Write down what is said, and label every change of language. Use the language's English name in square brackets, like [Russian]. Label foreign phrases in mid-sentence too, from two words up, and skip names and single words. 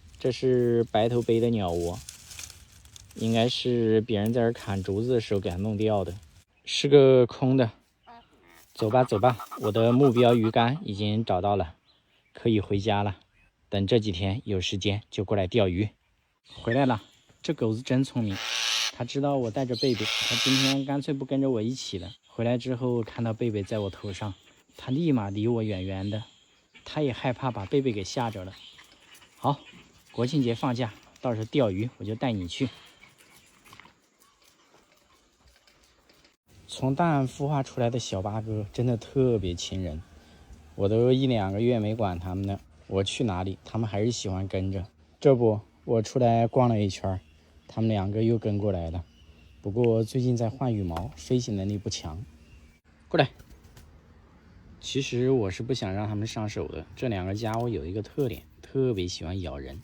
[Chinese] 這是白頭杯的鳥窩，應該是別人在這砍竹子的時候給它弄掉的，是個空的。走吧走吧，我的目標魚竿已經找到了，可以回家了。等這幾天有時間就過來釣魚。回來了，這狗子真聰明， 他知道我帶着貝貝，他今天乾脆不跟着我一起了。回來之後看到貝貝在我頭上，他立馬離我遠遠的，他也害怕把貝貝給嚇着了。好，國慶節放假，到時候釣魚我就帶你去。從蛋孵化出來的小八哥真的特別親人，我都1、2個月沒管他們了，我去哪裡他們還是喜歡跟着。這不，我出來逛了一圈，他們2個又跟過來了。不過最近在換羽毛，飞行能力不強。過來。其實我是不想讓他們上手的，這2個家伙有一個特點，特別喜歡咬人。